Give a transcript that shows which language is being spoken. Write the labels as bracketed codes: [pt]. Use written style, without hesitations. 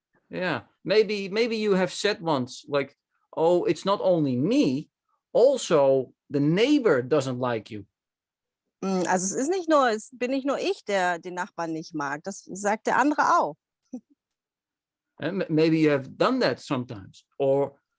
[en] Yeah, maybe you have said once, like, oh, it's not only me, also the neighbor doesn't like you. [de] Also es bin nicht nur ich, der den Nachbarn nicht mag. Das sagt der andere auch. [en] And maybe you have done that sometimes, or